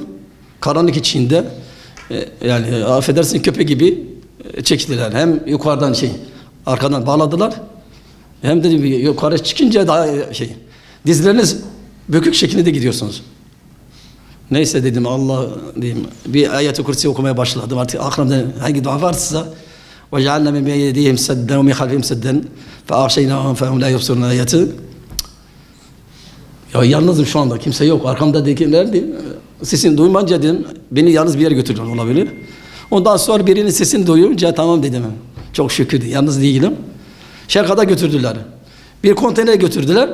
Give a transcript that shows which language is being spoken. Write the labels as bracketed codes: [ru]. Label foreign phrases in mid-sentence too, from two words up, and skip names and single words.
[tr] Karanlık içinde yani affedersin köpek gibi çektiler. Hem yukarıdan arkadan bağladılar. Hem de yukarı çıkınca daha dizleriniz bükük şeklinde gidiyorsunuz. Neyse dedim Allah diyeyim. Bir ayet-i kürsi okumaya başladım. Artık aklımda hangi dua varsa [ar] وَجَعَلْنَا مِنْ بَيْدِهِمْ سَدًّا وَمِنْ خَلْفِهِمْ سَدًّا فَاَغْشَيْنَاهُمْ فَهُمْ لَا يُبْصِرُونَ ayeti. [tr] Ya yalnızım şu anda. Kimse yok. Arkamda dedim. Sesini duymayınca dedim. Beni yalnız bir yere götürdüler olabilir. Ondan sonra birinin sesini duyunca tamam dedim. Çok şükür. Yalnız değilim. Şarkada götürdüler. Bir konteynere götürdüler.